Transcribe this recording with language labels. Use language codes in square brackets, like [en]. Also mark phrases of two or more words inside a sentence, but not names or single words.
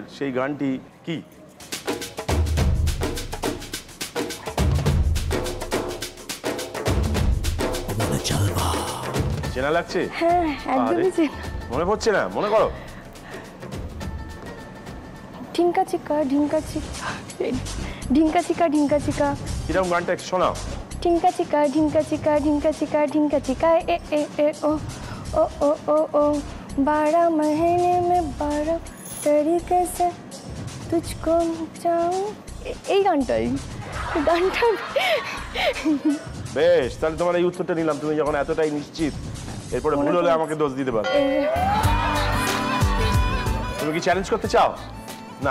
[bn] সেই গানটি কি? চেনা লাগছে? মনে পড়ছে না? মনে করো। [hi] ढिंका चिका ढिंका चिका ढिंका चिका ढिंका चिका। [bn] কিরকম গানটা একটু শোনাও। [hi] ढिंका चिका ढिंका चिका ढिंका चिका ढिंका चिका ए ए ए ओ ओ ओ ओ ओ 12 महीने में 12 तरीके से तुझको चाहूं। [bn] এই গানটাই গানটা। বেশ, তাহলে তোমার এই উত্তরটা নিলাম। তুমি যখন এতটাই নিশ্চিত, এরপরে ভুল হলে আমাকে দোষ দিতে পারো। তুমি কি চ্যালেঞ্জ করতে চাও? না।